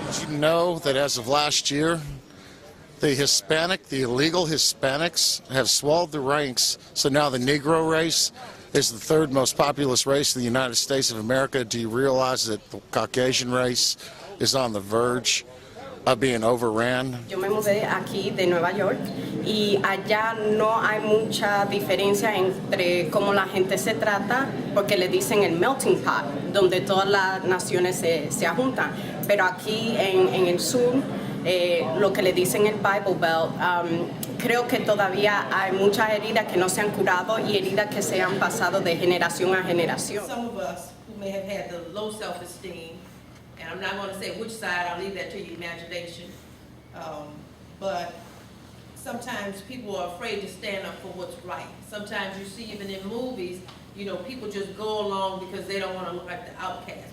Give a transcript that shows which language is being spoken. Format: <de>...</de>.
<en>Did you know that as of last year, the illegal Hispanics have swallowed the ranks, so now the Negro race is the third most populous race in the United States of America? Do you realize that the Caucasian race is on the verge of being overran?</en> <es>Yo me mudé aquí de Nueva York y allá no hay mucha diferencia entre cómo la gente se trata, porque le dicen el melting pot, donde todas las naciones se juntan. Pero aquí en el sur, lo que le dicen el Bible Belt, creo que todavía hay muchas heridas que no se han curado y heridas que se han pasado de generación a generación.</es> <en>Some of us who may have had the low self-esteem, and I'm not going to say which side, I'll leave that to your imagination, but sometimes people are afraid to stand up for what's right. Sometimes you see even in movies, you know, people just go along because they don't want to look like the outcast.</en>